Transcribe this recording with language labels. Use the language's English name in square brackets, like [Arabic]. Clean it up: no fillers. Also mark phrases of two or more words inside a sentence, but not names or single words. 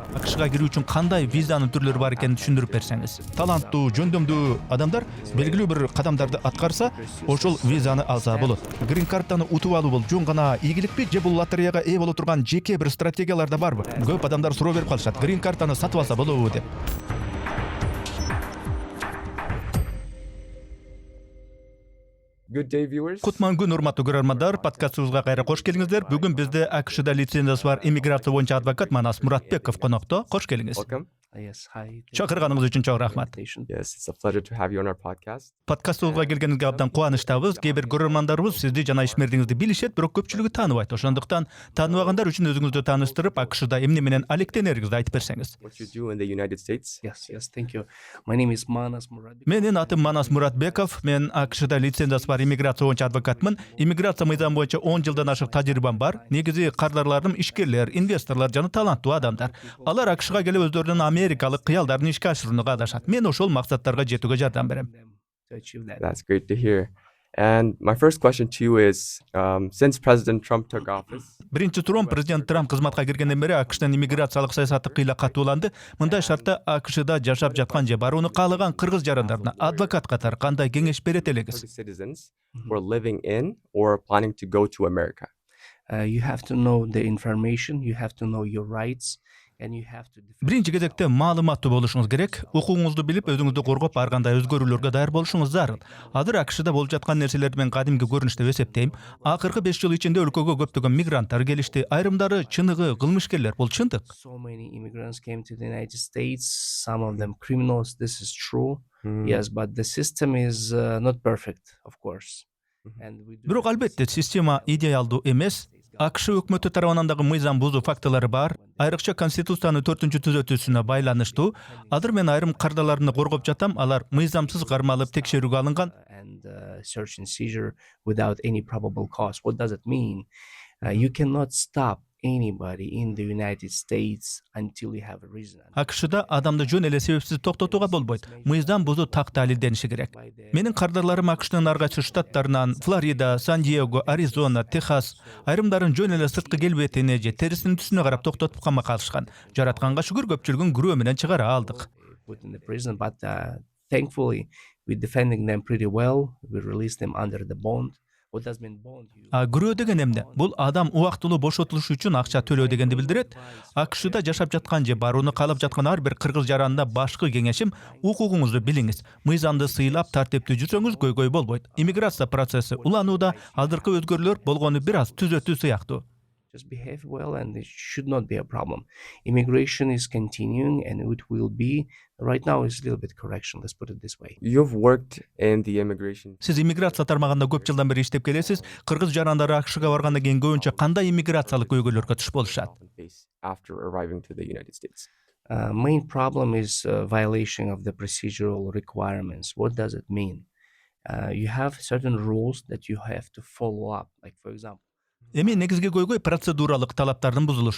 [Kyrgyz] АКШга кирүү үчүн кандай визанын түрлөрү бар экенин түшүндүрүп берсеңиз. Таланттуу, жөндөмдүү адамдар белгилүү бир кадамдарды аткарса, ошол визаны алса болот. Грин картаны утуп алуу бул жөн гана ийгиликпи, же бул лотереяга ээ боло турган жеке бир стратегиялар да барбы? Көп адамдар суроо берип калышат. Грин картаны сатып алса болобу деп. [English] Good day, viewers. [Kyrgyz] Кутман күн, урматтуу көрөрмандар, подкастыбызга кайра кош келиңиздер. Бүгүн бизде АКШда лицензиясы бар иммиграция боюнча адвокат Манас Муратбеков конокто. Кош келиңиз. [English] Welcome. Yes, hi. [Kyrgyz] Чакырганыңыз үчүн чоң рахмат. [English] Yes, it's a pleasure to have you on our podcast. [Kyrgyz] Подкастыбызга келгениңизге абдан кубанычтабыз. Кээ бир көрөрмандарыбыз сизди жана ишмердиңизди билишет, бирок көпчүлүгү тааныбайт. Ошондуктан тааныбагандар үчүн өзүңүздү тааныштырып, АКШда эмне менен алектенеринизди айтып берсеңиз. [English] What you do in the United States? Yes, thank you. My name is Manas Muradbekov. [Kyrgyz] Менин атым Манас Муратбеков. Мен АКШда лицензиясы бар иммиграция боюнча адвокатмын. Иммиграция мыйзамы боюнча 10 жылдан ашык тажрыйбам бар. Негизи кардарларым ишкерлер, инвесторлор жана таланттуу адамдар. Алар АКШга келип өздөрүнүн америкалык кыялдарын ишке ашырууга адашат. Мен ошол максаттарга жетүүгө жардам берем. [English] To achieve that. That's great to hear. And my first question to you is, since President Trump took office, [Kyrgyz] Биринчи суроом, президент Трамп кызматка киргенден бери АКШтын иммиграциялык саясаты кыйла катууланды. Мындай шартта АКШда жашап жаткан же барууну каалаган кыргыз жарандарына адвокат катары кандай кеңеш берет элегиз? [English] Turkish citizens who are living in or planning to go to America? You have to know the information, you have to know your rights, and you have to defend. [Kyrgyz] Биринчи кезекте маалыматтуу болушуңуз керек. Укугуңузду билип, өзүңүздү коргоп, ар кандай өзгөрүүлөргө даяр болушуңуз зарыл. Азыр АКШда болуп жаткан нерселерди мен кадимки көрүнүш деп эсептейм. Акыркы 5 жыл ичинде өлкөгө көптөгөн мигранттар келишти. Айрымдары чыныгы кылмышкерлер. Бул чындык. [English] So many immigrants came to the United States, some of them criminals, this is true. Yes, but the system is not perfect, of course. And we do [Kyrgyz] Бирок албетте система идеалдуу эмес. АКШ өкмөтү тарабынан дагы мыйзам бузуу фактылары бар. Айрыкча Конституциянын 4-түзөтүүсүнө байланыштуу. Азыр мен айрым кардаларымды коргоп жатам. Алар мыйзамсыз кармалып текшерүүгө алынган. [English] and search and seizure without any probable cause. What does it mean? You cannot stop anybody in the United States until you have a reason. [Kyrgyz] АКШда адамды жөн эле себепсиз токтотууга болбойт. Мыйзам бузуу так далилдениши керек. Менин кардарларым АКШтын ар кайсы штаттарынан, Флорида, Сан-Диего, Аризона, Техас, айрымдарын жөн эле сырткы келбетине же терисинин түсүнө карап токтотуп камакка алышкан. Жаратканга шүгүр көпчүлүгүн күрөө менен чыгара алдык. [English] Put in the prison, but thankfully we're defending them pretty well. We release them under the bond. What does mean bond? [Kyrgyz] Күрөө деген эмне? Бул адам убактылуу бошотулуш үчүн акча төлөө дегенди билдирет. АКШда жашап жаткан же барууну каалап жаткан ар бир кыргыз жаранына башкы кеңешим, укугуңузду билиңиз. Мыйзамды сыйлап, тартиптүү жүрсөңүз көйгөй болбойт. Иммиграция процесси уланууда, азыркы өзгөрүүлөр болгону бир аз түзөтүү сыяктуу. [English] Just behave well, and it should not be a problem. Immigration is continuing, and it will be. Right now, is a little bit correction. Let's put it this way. You've worked in the immigration. [Kyrgyz] Сиз иммиграция тармагында көп жылдан бери иштеп келесиз. Кыргыз жарандары АКШга баргандан кийин көбүнчө кандай иммиграциялык көйгөйлөргө туш болушат? [English] Face after arriving to the United States. Main problem is violation of the procedural requirements. What does it mean? You have certain rules that you have to follow up. Like, for example, [Kyrgyz] Эми негизги көйгөй процедуралык талаптардын бузулушу.